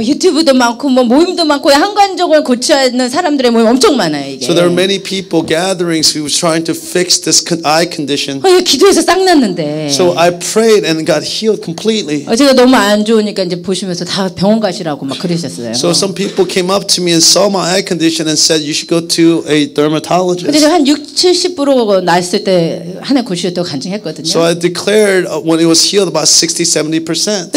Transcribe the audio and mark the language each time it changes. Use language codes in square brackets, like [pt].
[ko] 유튜브도 많고 뭐 모임도 많고 한관종을 고치는 사람들의 모임 엄청 많아요 이게. [en] So there are many people gatherings who was trying to fix this eye condition. [ko] 기도해서 싹 났는데. [en] So I prayed and got healed completely. [ko] 제가 너무 안 좋으니까 이제 보시면서 다 병원 가시라고 막 그러셨어요. [en] So some people came up to me and saw my eye condition and said you should go to a dermatologist. [ko] 근데 제가 한 60-70% 났을 때 하나님 고치셨다고 간증했거든요. [en] So I declared when it was healed about 60-70%.